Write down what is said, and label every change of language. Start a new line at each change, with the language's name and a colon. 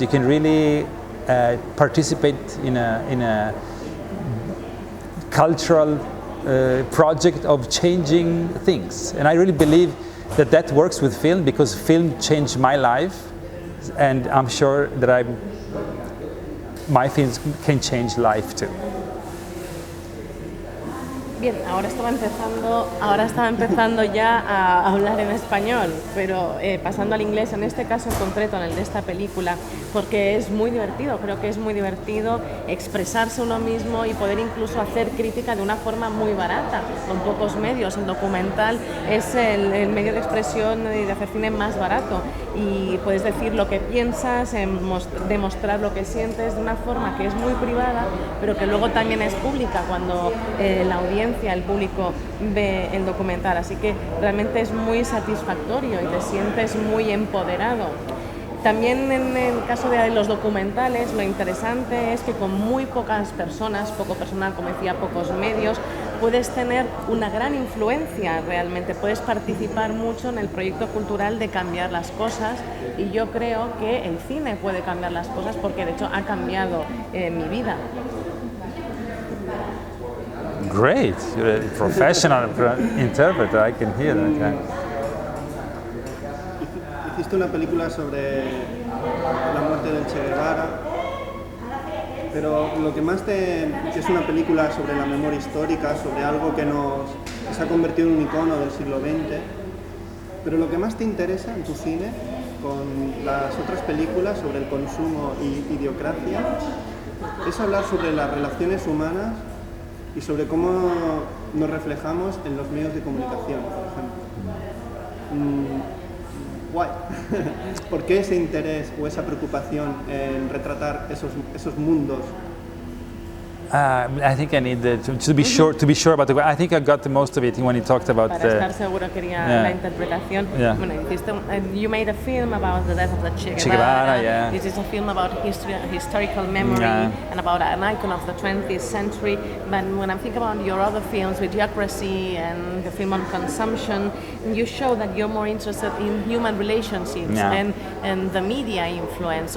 English: You can really participate in a cultural project of changing things. And I really believe that works with film, because film changed my life, and I'm sure that my films can change life too.
Spanish: Bien, ahora estaba empezando ya a hablar en español, pero pasando al inglés, en este caso en concreto, en el de esta película, porque es muy divertido, creo que es muy divertido expresarse uno mismo y poder incluso hacer crítica de una forma muy barata, con pocos medios. El documental es el medio de expresión y de hacer cine más barato, y puedes decir lo que piensas, demostrar lo que sientes de una forma que es muy privada, pero que luego también es pública cuando la audiencia, el público ve el documental. Así que realmente es muy satisfactorio y te sientes muy empoderado. También en el caso de los documentales, lo interesante es que con muy pocas personas, poco personal, como decía, pocos medios, puedes tener una gran influencia realmente, puedes participar mucho en el proyecto cultural de cambiar las cosas, y yo creo que el cine puede cambiar las cosas, porque de hecho ha cambiado mi vida.
English: Great, you're a professional interpreter, I can hear that. Yeah.
Spanish: Hiciste una película sobre la muerte del Che Guevara, pero lo que que es una película sobre la memoria histórica, sobre algo que se ha convertido en un icono del siglo XX, pero lo que más te interesa en tu cine, con las otras películas sobre el consumo y idiocracia, es hablar sobre las relaciones humanas y sobre cómo nos reflejamos en los medios de comunicación, por ejemplo.
English: Why?
Spanish: ¿Por qué ese interés o esa preocupación en retratar esos mundos?
English: I think I need to be sure about I think I got the most of it when you talked about
Spanish: Para estar seguro quería la interpretación.
English: Yeah. Bueno, you made a film about the death of the Che Guevara, yeah. This is a film about historical memory, and about an icon of the 20th century. But when I think about your other films, Idiocracy and the film on consumption, you show that you're more interested in human relationships and the media influence.